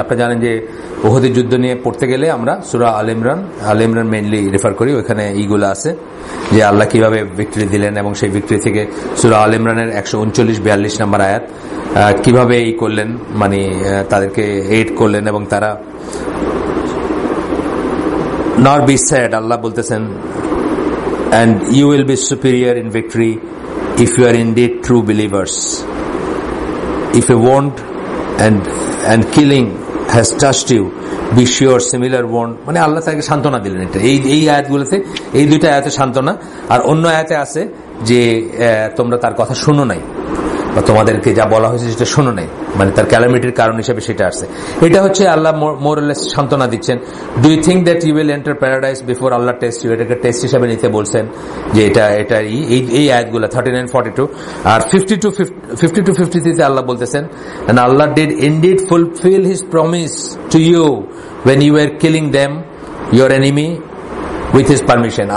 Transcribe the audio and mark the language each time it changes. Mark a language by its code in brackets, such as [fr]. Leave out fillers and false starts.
[bn] আপনারা জানেন যে উহুদের যুদ্ধ নিয়ে পড়তে গেলে আমরা সূরা আলে ইমরান মেইনলি রেফার করি, ওখানে এইগুলো আছে যে আল্লাহ কিভাবে ভিক্টরি দিলেন, এবং সেই ভিক্টরি থেকে সূরা আলে ইমরানের 139-42 নম্বর আয়াত কিভাবে করলেন, মানে তাদেরকে এইড করলেন, এবং তারা [en] not be sad, [bn] আল্লাহ বলতেছেন, [en] and you will be superior in victory if you are indeed true believers. if a wound and killing has touched you, be sure similar wound, [bn] মানে আল্লাহ তাকে সান্ত্বনা দিলেন। এটা এই আয়াতগুলোতে, এই দুইটা আয়াতে সান্ত্বনা। আর অন্য আয়াতে আছে যে তোমরা তার কথা শুনো নাই, বা তোমাদেরকে যা বলা হয়েছে সেটা শোনো নাই, মানে তার ক্যালামিটির কারণ হিসেবে সেটা আসছে। এটা হচ্ছে আল্লাহ মোরালেস সান্ত্বনা দিচ্ছেন। [en] do you think that you will enter paradise before Allah test you, [bn] এটাকে টেস্ট হিসেবে নিতে বলছেন যে এটা এই আয়াতগুলো 39-42 আর 50-53 আল্লাহ বলতেছেন, [en] and Allah did indeed fulfill his promise to you when you were killing them, your enemy, with his permission.